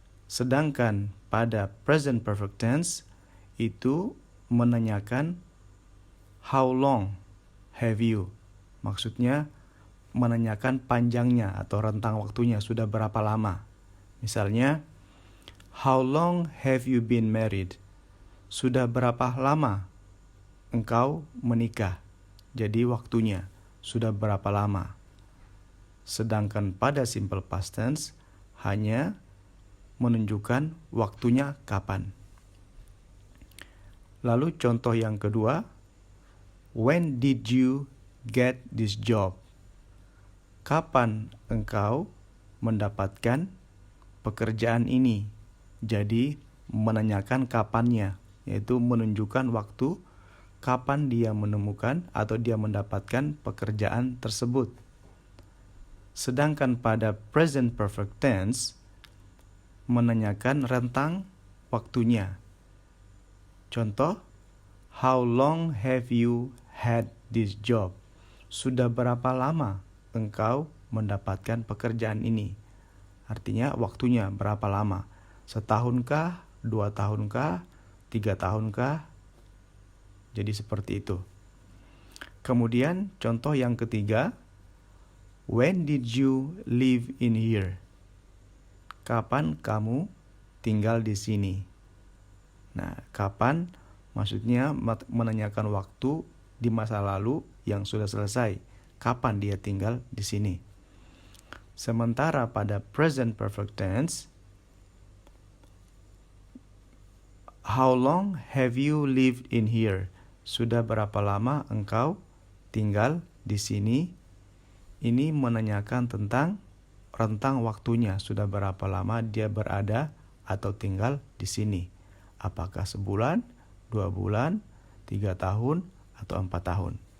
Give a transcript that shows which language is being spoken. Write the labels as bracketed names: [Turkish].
[Indonesian] Sedangkan pada present perfect tense itu menanyakan [English] how long have you? [Indonesian] Maksudnya menanyakan panjangnya atau rentang waktunya, sudah berapa lama. Misalnya, [English] how long have you been married? [Indonesian] Sudah berapa lama engkau menikah? Jadi waktunya sudah berapa lama. Sedangkan pada simple past tense hanya menunjukkan waktunya kapan. Lalu contoh yang kedua, [English] when did you get this job? [Indonesian] Kapan engkau mendapatkan pekerjaan ini? Jadi menanyakan kapannya, yaitu menunjukkan waktu kapan dia menemukan atau dia mendapatkan pekerjaan tersebut. Sedangkan pada present perfect tense menanyakan rentang waktunya. Contoh, [English] how long have you had this job? [Indonesian] Sudah berapa lama engkau mendapatkan pekerjaan ini? Artinya waktunya berapa lama? Setahunkah? 2 tahunkah? 3 tahunkah? Jadi seperti itu. Kemudian contoh yang ketiga, [English] when did you live in here? [Indonesian] Kapan kamu tinggal di sini? Nah, kapan maksudnya menanyakan waktu di masa lalu yang sudah selesai. Kapan dia tinggal di sini? Sementara pada [English] present perfect tense, how long have you lived in here? [Indonesian] Sudah berapa lama engkau tinggal di sini? Ini menanyakan tentang rentang waktunya, sudah berapa lama dia berada atau tinggal di sini. Apakah sebulan, 2 bulan, 3 tahun, atau 4 tahun.